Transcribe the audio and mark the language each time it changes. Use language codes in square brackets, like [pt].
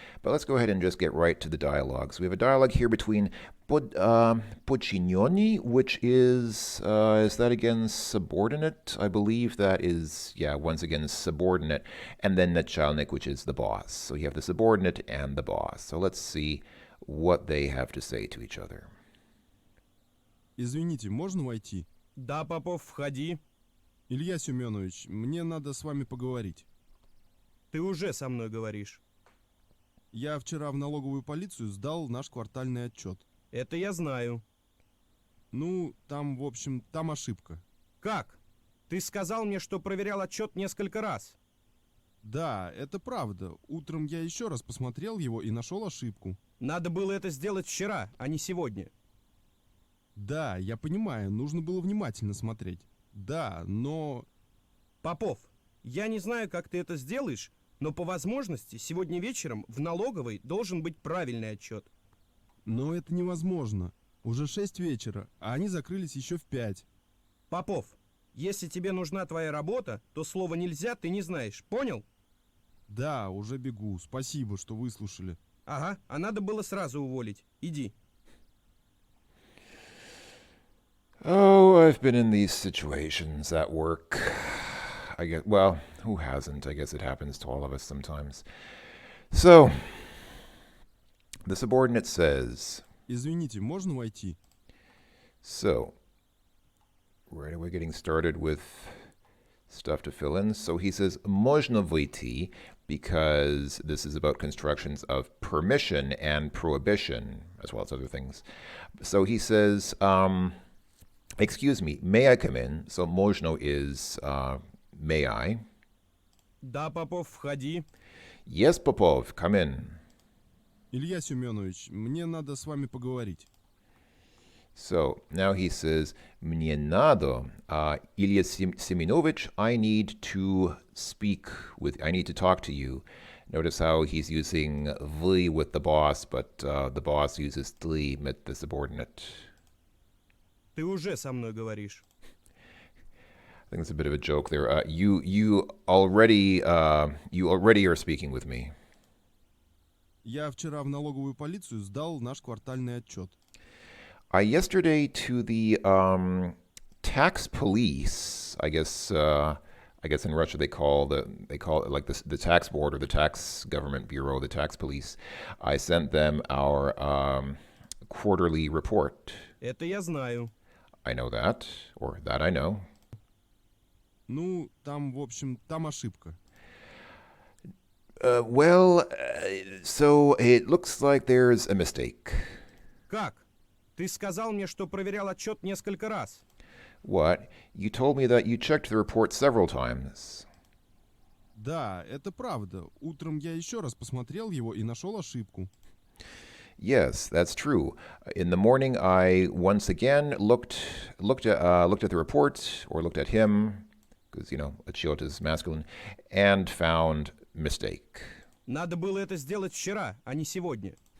[en] But let's go ahead and just get right to the dialogue. So we have a dialogue here between podчиненный, which is that again subordinate? I believe that is, once again subordinate. And then начальник, which is the boss. So you have the subordinate and the boss. So let's see what they have to say to each other. [ru] Извините, можно войти? Да, Попов, входи. Илья Семенович, мне надо с вами поговорить. Ты уже со мной говоришь. Я вчера в налоговую полицию сдал наш квартальный отчет. Это я знаю. Ну, там, в общем, там ошибка. Как? Ты сказал мне, что проверял отчет несколько раз. Да, это правда. Утром я еще раз посмотрел его и нашел ошибку. Надо было это сделать вчера, а не сегодня. Да, я понимаю, нужно было внимательно смотреть. Да, но... Попов, я не знаю, как ты это сделаешь, но по возможности сегодня вечером в налоговой должен быть правильный отчет. Но это невозможно. Уже 6 вечера, а они закрылись еще в 5. Попов, если тебе нужна твоя работа, то слова «нельзя» ты не знаешь, понял? Да, уже бегу. Спасибо, что выслушали. Ага, а надо было сразу уволить. Иди. [en] Oh, I've been in these situations at work. I guess, well, who hasn't? I guess it happens to all of us sometimes. So, the subordinate says, [ru] Извините, можно войти? [en] so, right away getting started with stuff to fill in. So he says, [ru] можно выйти, [en] because this is about constructions of permission and prohibition, as well as other things. So he says, excuse me, may I come in? So можно is may I? [ru] Да, Попов, входи. [en] Yes, Popov, come in. [ru] Илья Семенович, мне надо с вами поговорить. [en] So now he says, [ru] мне надо, [en] Ilya Semyonovich, I need to speak with, I need to talk to you. Notice how he's using вы with the boss, but the boss uses ты with the subordinate. [ru] Ты уже со мной говоришь. [en] I think it's a bit of a joke there. You already are speaking with me. [ru] Я вчера в налоговую полицию сдал наш квартальный отчет. [en] Yesterday to the tax police, I guess in Russia they call it like the tax board or the tax government bureau, the tax police. I sent them our quarterly report. [ru] Это я знаю. [en] I know that, or that I know. [ru] Ну, там, в общем, там ошибка. [en] So it looks like there's a mistake. [ru] Как? Ты сказал мне, что проверял отчет несколько раз. [en] What? You told me that you checked the report several times. [ru] Да, это правда. Утром я еще раз посмотрел его и нашел ошибку. [en] Yes, that's true. In the morning, I once again looked at the report or looked at him, because отчет is masculine, and found mistake. [ru] Надо было это сделать вчера, а не сегодня.